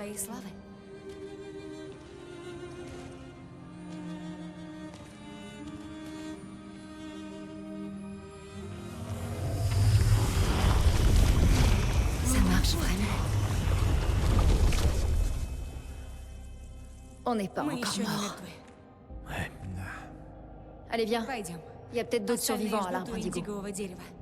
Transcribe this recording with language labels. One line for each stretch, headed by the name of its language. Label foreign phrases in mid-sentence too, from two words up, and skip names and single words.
French: Ça marche vraiment. On n'est pas
Russian: Мы
French: encore
Russian: еще не
French: mort.
Russian: мертвы.
French: Allez, viens.
Russian: Пойдем.
French: Il y a peut-être d'autres
Russian: Остальные
French: survivants à
Russian: ждут
French: l'arbre
Russian: у
French: indigo.
Russian: индигового дерева.